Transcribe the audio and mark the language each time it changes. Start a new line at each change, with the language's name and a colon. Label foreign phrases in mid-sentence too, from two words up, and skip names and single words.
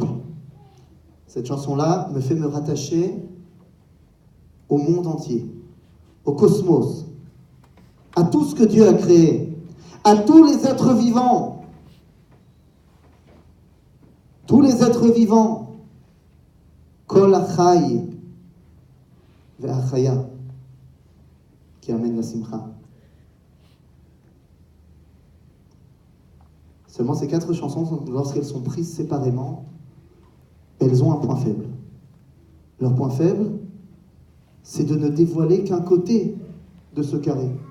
French: Cette chanson-là me fait me rattacher au monde entier, au cosmos, à tout ce que Dieu a créé, à tous les êtres vivants. Tous les êtres vivants.
Hebrew: כל אחיי ואחיותיי,
French: qui amène la simcha. Seulement ces 4 chansons, lorsqu'elles sont prises séparément, elles ont un point faible. Leur point faible, c'est de ne dévoiler qu'un côté de ce carré.